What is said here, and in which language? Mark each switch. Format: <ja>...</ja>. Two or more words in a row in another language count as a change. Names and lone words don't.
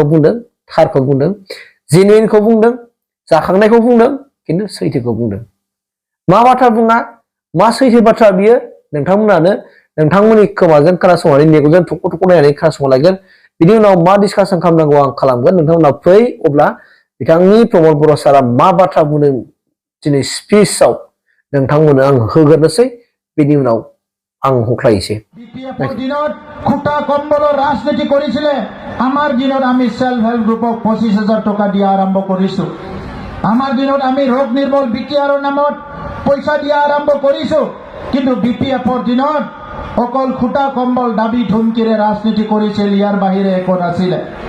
<brx>बुंदों थारखौ बुंदों जेनुइनखौ बुंदों जाखांनायखौ बुंदों खिन्थु सैथोखौ बुंदों मा बाथ्रा बुङा मा सैथो बाथ्रा बियो नोंथांमोनानो नोंथांमोननि खोमाजों खोनासंनानै मेगनजों थख' थख' नायनानै खोनासंलायगोन बिनि उनाव मा डिसकासन खालामनांगौ आं खालामगोन नोंथांमोना फै अब्ला बिथांनि प्रमद बर' सारा मा बाथ्रा बुंदों दिनै स्पिचआव नोंथांमोननो आं होग्रोनोसै बेनि उनाव आं हख्लायनोसै</brx> <as>বিপিএফৰ দিনত খুটা কম্বলৰ ৰাজনীতি কৰিছিলে আমাৰ দিনত আমি</as> <en>self help groupক</en> <as>25000 টকা দিয়া আৰম্ভ কৰিছো আমাৰ দিনত আমি ৰোগ নিৰ্মূল বিটিআৰৰ নামত পইচা দিয়া আৰম্ভ কৰিছো কিন্তু বিপিএফৰ দিনত অকল খুটা কম্বল দাবী ধমকিৰে ৰাজনীতি কৰিছিল ইয়াৰ বাহিৰে একো নাছিলে</as>